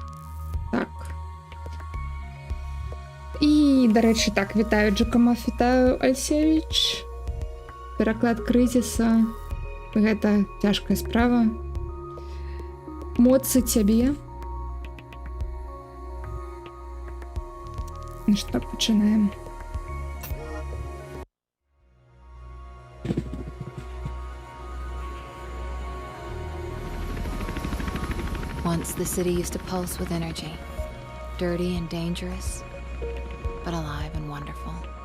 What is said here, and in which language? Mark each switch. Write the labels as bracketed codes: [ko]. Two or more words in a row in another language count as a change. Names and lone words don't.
[be] І, дарэчы, так, вітаю Джакамов, вітаю Альсевіч. Пераклад крызіса. Гэта цяжкая справа. Моцы цябе. Ну што, пачынаем. [en] Once the city used to pulse with energy, dirty and dangerous, but alive and wonderful.